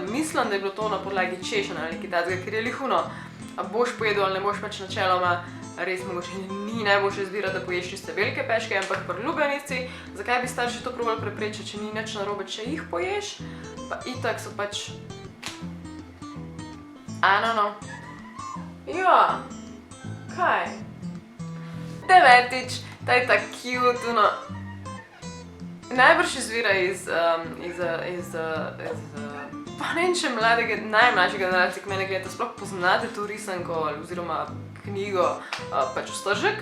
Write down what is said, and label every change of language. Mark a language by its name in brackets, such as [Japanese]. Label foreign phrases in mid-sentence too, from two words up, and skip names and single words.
[Slovenian] Mislim, da je bilo to na podlagi češenja ali nekaj takega, ker je lihuno. A boš pojedel ali ne boš, pač načeloma res mogoče ni najboljša izbira, da poješ čiste velike peške, ampak pri lubenici, zakaj bi starši to probali preprečiti, če ni nič narobe, če jih poješ, pa itak so pač [English] I don't know. [Slovenian] Ja, kaj? 9. Ta je tak cute, ono. Najbrž izvira iz pa ne vem, če najmlajše generacije, ki mene gledate, sploh poznate to risanko oziroma knjigo pač Vstržek.